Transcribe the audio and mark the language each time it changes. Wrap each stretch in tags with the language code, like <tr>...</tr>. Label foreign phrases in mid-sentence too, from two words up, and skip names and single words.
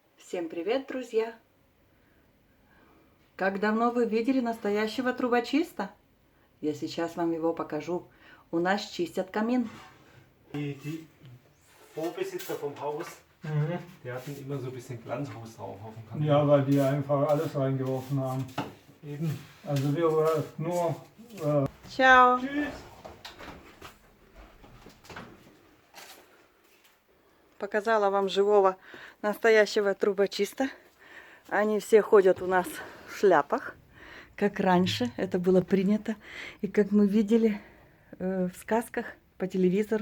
<ru>Всем привет, друзья! Как давно вы видели настоящего трубочиста? Я сейчас вам его покажу. У нас чистят камин.</ru> <de>Die Vorbesitzer vom Haus, die hatten immer so ein bisschen Glanzruß drauf auf dem Kamin. Ja, weil die einfach alles reingeworfen haben. Eben. Also wir nur...</de> <ru>Чао!</ru> <de>Tschüss!</de> <ru>Показала вам живого настоящего трубочиста. Они все ходят у нас в шляпах, как раньше это было принято. И как мы видели в сказках по телевизору.</ru>